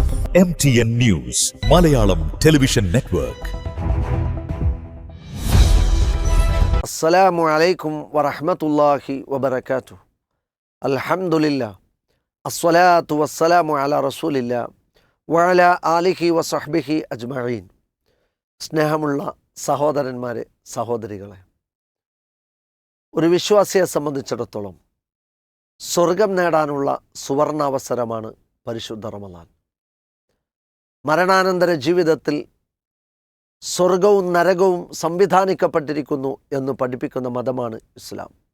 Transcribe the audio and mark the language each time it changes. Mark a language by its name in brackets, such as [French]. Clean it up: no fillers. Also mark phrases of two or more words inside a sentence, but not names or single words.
[English] MTN News, Malayalam Television Network. [Arabic] السلام عليكم ورحمة الله وبركاته. Alhamdulillah. الصلاة والسلام على رسول الله وعلى آله وصحبه أجمعين. [Malayalam] സ്നേഹമുള്ള സഹോദരന്മാരെ, സഹോദരികളെ, ഒരു വിശ്വാസിയെ സംബന്ധിച്ചിടത്തോളം സ്വർഗം നേടാനുള്ള സുവർണാവസരമാണ് പരിശുദ്ധ റമളാൻ. മരണാനന്തര ജീവിതത്തിൽ സ്വർഗവും നരകവും സംവിധാനിക്കപ്പെട്ടിരിക്കുന്നു എന്ന് പഠിപ്പിക്കുന്ന മതമാണ് ഇസ്ലാം.